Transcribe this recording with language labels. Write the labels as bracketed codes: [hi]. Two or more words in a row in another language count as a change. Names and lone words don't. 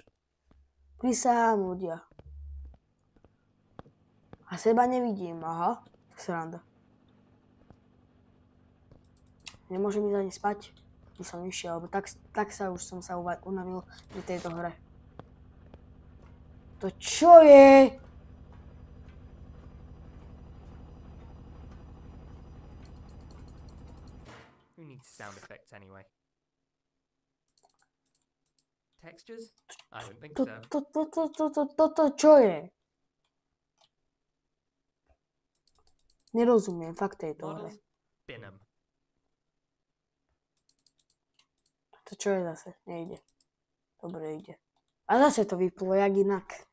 [sk] Prisahám ľudia. A seba nevidím, aha. Sranda. Nemôžem ísť ani spať. Už som išiel, lebo tak sa už som sa unavil pri tejto hre. To čo je? [en] Who needs sound effects anyway? Textures? I don't think so. [sk] Toto čo je? Nerozumiem fakt tejto hre. Binham. To čo je zase? Nejde. Dobre, ide. A zase to vyplo, jak inak.